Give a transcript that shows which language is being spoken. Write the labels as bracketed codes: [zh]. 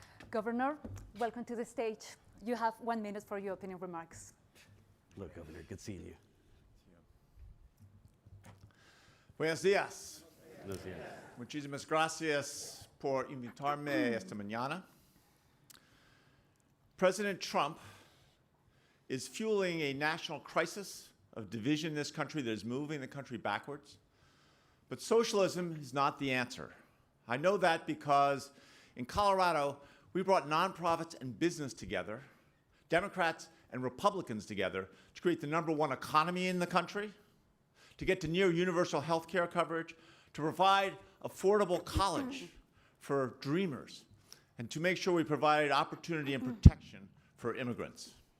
[en] Governor, welcome to the stage. You have 1 minute for your opening remarks. Look, Governor, good seeing you. [es] Buenos días. Buenos días. Muchísimas gracias por invitarme esta mañana. [en] President Trump is fueling a national crisis of division in this country that is moving the country backwards. But socialism is not the answer. I know that because in Colorado, we brought nonprofits and business together, Democrats and Republicans together, to create the #1 economy in the country, to get to near universal health care coverage, to provide affordable college for dreamers, and to make sure we provided opportunity and protection for immigrants.